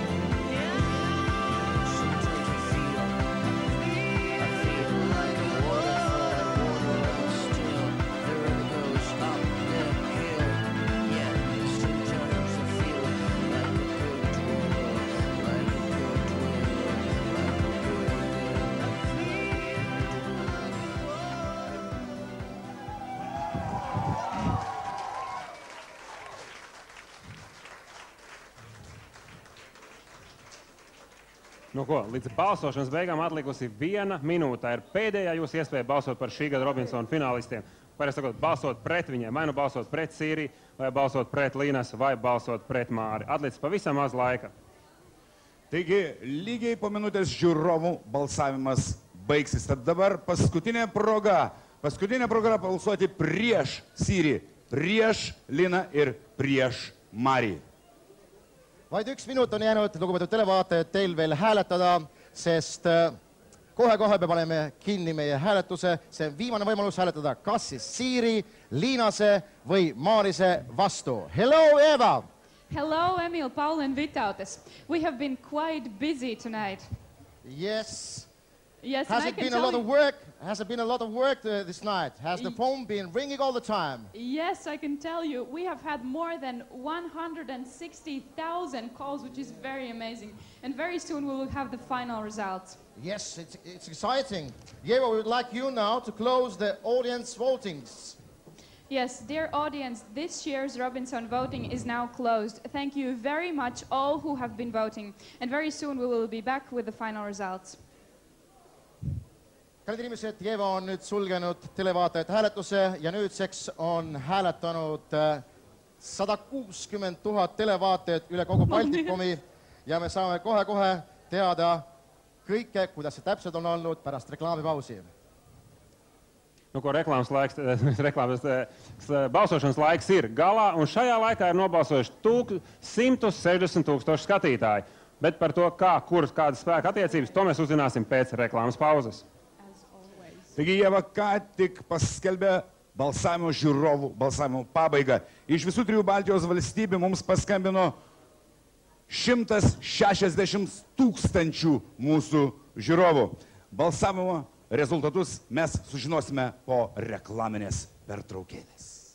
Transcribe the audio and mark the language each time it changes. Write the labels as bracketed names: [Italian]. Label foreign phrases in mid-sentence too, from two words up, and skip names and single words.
[English] Sometimes I feel like a waterfall. The water runs still. The river goes up the hill. Yeah, sometimes I feel like a good wind, like a good wind, like a good [Latvian] Nu ko, līdz balsošanas beigām atlikusi 1 minūte. Tā ir pēdējā jūsu iespēja balsot par šī gada Robinsona finālistiem. Pareizi sakot, balsot pret viņiem, vai nu balsot pret Sīriju, vai balsot pret Līnas, vai balsot pret Māri. Atlicis pavisam maz laika. [Lithuanian] Taigi, lygiai po minutės žiūrovų balsavimas baigsis. Tad dabar paskutinė proga balsuoti prieš Sīriją, prieš Liną ir prieš Marį. [Estonian] Vaid 1 minut on jäänud, lugupeetud televaatajad, teil veel hääletada, sest kohe-kohe me paneme kinni meie hääletuse. See on viimane võimalus hääletada kas siis Siiri, Liinase või Maarise vastu. [English] Hello, Eva! Hello, Emil, Paul and Vitautas. We have been quite busy tonight. Yes. Yes, Has it been a lot of work? Has it been a lot of work this night? Has the phone been ringing all the time? Yes, I can tell you. We have had more than 160,000 calls, which is very amazing. And very soon we will have the final results. Yes, it's exciting. Eva, we would like you now to close the audience votings. Yes, dear audience, this year's Robinson voting is now closed. Thank you very much all who have been voting. And very soon we will be back with the final results. [Estonian] Kallid inimesed, Eva on nüüd sulgenud televaatajate hääletuse ja nüüdseks on hääletanud 160 000 televaatajat üle kogu Baltikumi ja me saame kohe-kohe teada kõike, kuidas see täpselt on olnud pärast reklaamipausi. [Latvian] Nu, ko balsošanas laiks ir galā, un šajā laikā ir nobalsojuši 160 000 skatītāji. Bet par to, kādas spēka attiecības, to mēs uzzināsim pēc reklāmas pauzes. [Lithuanian] Taigi Ieva ką tik paskelbė balsavimo žiūrovų, balsavimo pabaigą. Iš visų 3 Baltijos valstybių mums paskambino 160 000 mūsų žiūrovų. Balsavimo rezultatus mes sužinosime po reklaminės pertraukėlės.